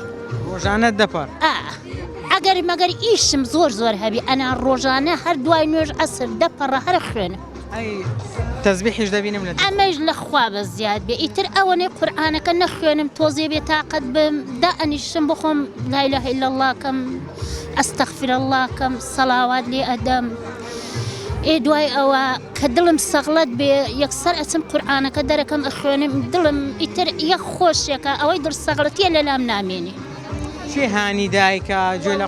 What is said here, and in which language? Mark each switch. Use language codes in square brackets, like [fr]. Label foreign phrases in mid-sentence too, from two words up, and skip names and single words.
[ckb] ڕۆژانە 10 پەڕ ئەگەر مەگەر ئیشم زۆر هەبی ئەنا ڕۆژانە هەر دوای نوێژ عەسر 10 پەڕە هەر خوێنم تەسبیحیش دەبینم لە ئەمەش لە خوا بەزیاد بێ ئیتر ئەوەنێ قورئانەکە نەخوێنم تۆزێ بێ تاقەت بم دائەنیشم بخۆم [ar] لا إله إلا الله [ckb] کەم [ar] ئەستەغفر الله [ckb] کەم سەڵاوات لێ ئەدەم دوای ئەوە کە دڵم سەغڵەت بێ یەکسەر ئەچم قورئانەکە دەرەکەم ئەخوێنم دڵم ئیتر یەک خۆشێکە ئەوەی دڵ سەغڵەتیە لەلام نامێنێ چی هانی دایکە گوێ لە